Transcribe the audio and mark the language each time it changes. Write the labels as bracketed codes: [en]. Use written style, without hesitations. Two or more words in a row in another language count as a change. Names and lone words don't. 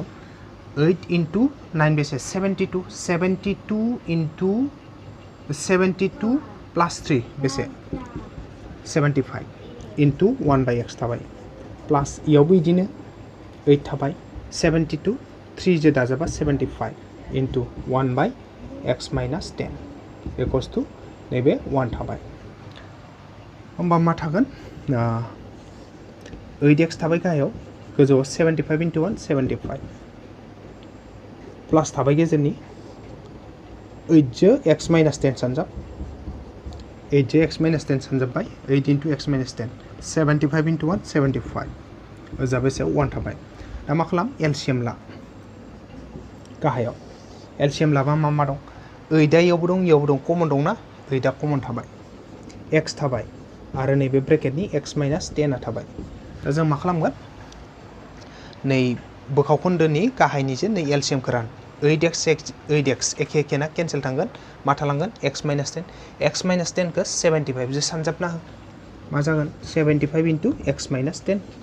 [brx] 8 into 9 बेसे 72 into 72 plus 3 बेसे 75 into 1/x थाबाय प्लास इयावबो इदिनो 8 थाबाय 72 3 जो दाजाबा 75 [en] into 1/x minus 10 equals to [brx] नैबे 1 थाबाय होमबा मा थागोन 8x थाबाय गाहायाव गोजौआव 75 into 1 75 प्लास थाबाय गेजेरनि 8 जो [en] x minus 10 [brx] सानजाब 8 जो [en] x minus 10 [brx] सानजाबबाय 8 [en] into x minus 10 [brx] 75 into 1 75 ओजा बेसे 1 थाबाय दा मा खालाम एलसिएम ला गाहायाव एलसिएम लाबा मा दं 8 आ इयावबो दं कमन दंना 8 आ कमन थाबाय x थाबाय आरो नैबे ब्रेकेटनि [en] x minus 10 [brx] आ थाबाय दा जों मा खालामगोन नै बोखावखोन्दोनि गाहायनिजों नै एलसिएमखौ रान 8x एखे ना केन्सेल थांगोन मा थालांगोन [en] x minus 10 [brx] खौ 75 जो सानजाबना हो मा जागोन 75 [en] into x minus 10